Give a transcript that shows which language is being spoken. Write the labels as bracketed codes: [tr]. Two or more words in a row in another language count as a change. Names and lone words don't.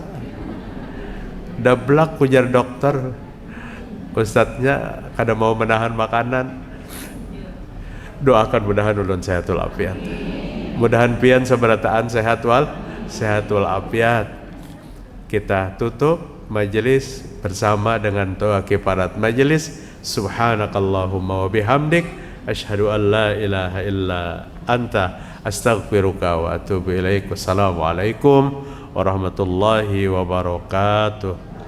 [bjn] Dablak ujar dokter, ustadznya kada mau menahan makanan. Doakan mudahan ulun sehat walafiat. Mudahan pian seberataan sehat walafiat. Kita tutup majelis bersama dengan doa kifarat majelis. [ar] سبحانك اللهم وبحمدك أشهد أن لا إله إلا أنت أستغفرك وأتوب إليك. والسلام عليكم ورحمة الله وبركاته.